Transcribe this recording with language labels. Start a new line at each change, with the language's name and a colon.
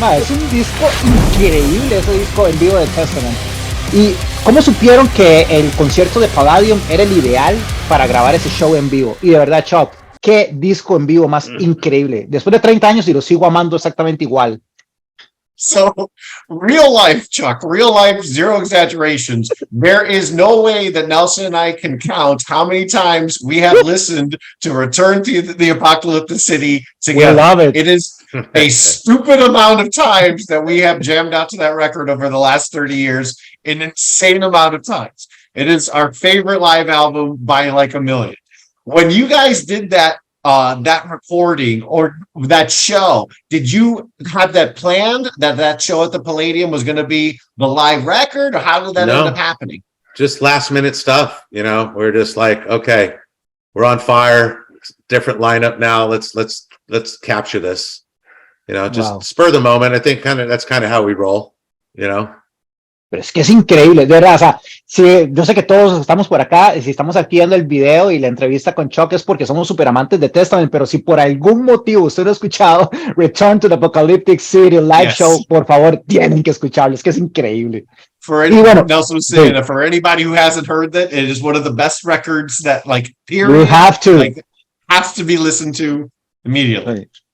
Spanish: Es un disco increíble, ese disco en vivo de Testament. ¿Y cómo supieron que el concierto de Palladium era el ideal para grabar ese show en vivo? Y de verdad, Chuck, qué disco en vivo más increíble. Después de 30 años y lo sigo amando exactamente igual.
English: So, real life, Chuck, real life, zero exaggerations. There is no way that Nelson and I can count how many times we have listened to Return to the Apocalyptic City together. We love it. It is a stupid amount of times that we have jammed out to that record over the last 30 years, an insane amount of times. It is our favorite live album by like a million. When you guys did that recording or that show, did you have that planned that show at the Palladium was going to be the live record, or how did that end up happening? Just last minute stuff, you know. We're just like, okay, we're on fire, different lineup now. Let's capture this, you know, just spur the moment. I think that's kind of how we roll, you know.
Spanish: Pero es que es increíble, de verdad. O sea, sí, yo sé que todos estamos por acá, si estamos aquí viendo el video y la entrevista con Chuck es porque somos súper amantes de Testament, pero si por algún motivo usted no ha escuchado Return to the Apocalyptic City live show, por favor, tienen que escucharlo, es que es increíble.
English: Nelson was saying that for anybody who hasn't heard that, it is one of the best records that, like, period, you have to. Like, has to be listened to immediately.